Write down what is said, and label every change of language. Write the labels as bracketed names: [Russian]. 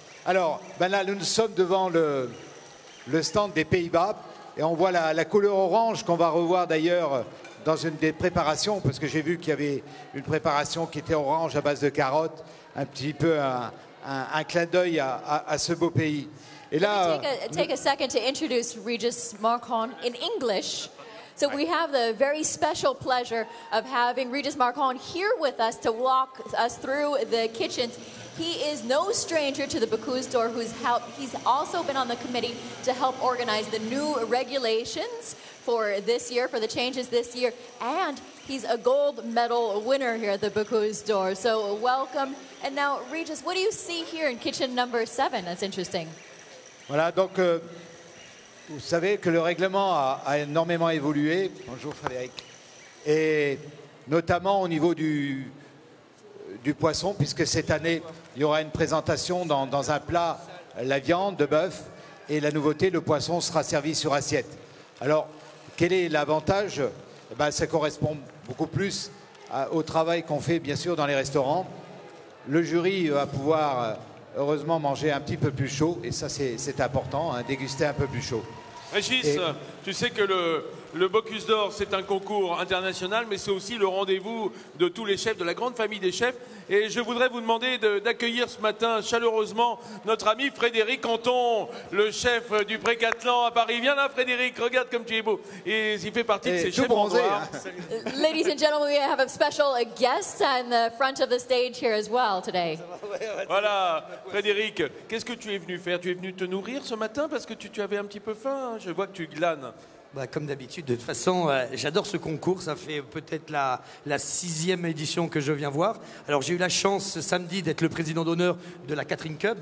[French] Alors, là, nous sommes devant le stand des Pays-Bas. Et on voit la couleur orange qu'on va revoir d'ailleurs dans une des préparations, parce que j'ai vu qu'il y avait une préparation qui était orange à base de carottes, un petit peu un clin d'œil à ce beau pays. Et là, [English] take a second to introduce Régis Marcon in English. So we have the very special pleasure of having Régis Marcon here with us to walk us through the kitchens. He is no stranger to the Bocuse d'Or, he's also been on the committee to help organize the new regulations for this year, for the changes this year, and He's a gold medal winner here at the Bocuse d'Or. So welcome. And now, Regis, what do you see here in kitchen number 7? That's interesting. [French] Voilà, donc vous savez que le règlement a énormément évolué. Bonjour Frédéric. Et notamment au niveau du poisson, puisque cette année, il y aura une présentation dans un plat, la viande de bœuf, et la nouveauté, le poisson sera servi sur assiette. Alors, quel est l'avantage? Ça correspond beaucoup plus au travail qu'on fait, bien sûr, dans les restaurants. Le jury va pouvoir, heureusement, manger un petit peu plus chaud, et ça, c'est important, hein, déguster un peu plus chaud. Régis, tu sais que le Bocuse d'Or, c'est un concours international, mais c'est aussi le rendez-vous de tous les chefs, de la grande famille des chefs. Et je voudrais vous demander d'accueillir ce matin chaleureusement notre ami Frédéric Canton, le chef du Pré-Cattelan à Paris. Viens là, Frédéric, regarde comme tu es beau. Et il fait partie de ces chefs bronzé, en noir. hein. [English] Ladies and gentlemen, we have a special guest on the front of the stage here as well today. [French] Voilà, Frédéric, qu'est-ce que tu es venu faire? Tu es venu te nourrir ce matin parce que tu avais un petit peu faim, hein. Je vois que tu glanes. Comme d'habitude, de toute façon, j'adore ce concours. Ça fait peut-être la 6e édition que je viens voir. Alors j'ai eu la chance ce samedi d'être le président d'honneur de la Catherine Cup.